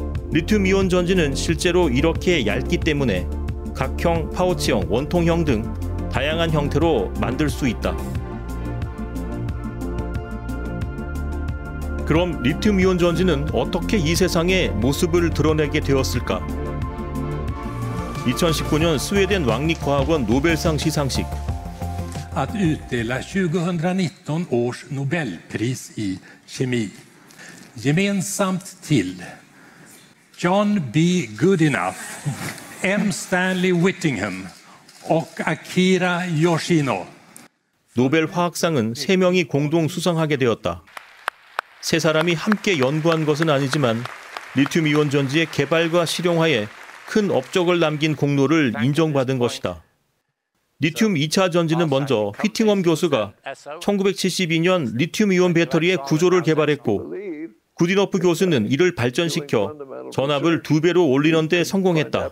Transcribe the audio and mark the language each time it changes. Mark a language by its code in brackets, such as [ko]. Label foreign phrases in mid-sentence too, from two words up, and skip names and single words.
[ko] 리튬이온 전지는 실제로 이렇게 얇기 때문에 각형, 파우치형, 원통형 등 다양한 형태로 만들 수 있다. 그럼 리튬이온 전지는 어떻게 이 세상에 모습을 드러내게 되었을까? 2019년 스웨덴 왕립과학원 노벨상 시상식. [sv] Att utdela 2019 års Nobelpris i kemi gemensamt till John B. Goodenough, M. Stanley Whittingham och Akira Yoshino. [ko] 노벨 화학상은 3명이 공동 수상하게 되었다. 3사람이 함께 연구한 것은 아니지만 리튬이온 전지의 개발과 실용화에 큰 업적을 남긴 공로를 인정받은 것이다. 리튬 2차 전지는 먼저 휘팅엄 교수가 1972년 리튬이온 배터리의 구조를 개발했고 구디너프 교수는 이를 발전시켜 전압을 2배로 올리는 데 성공했다.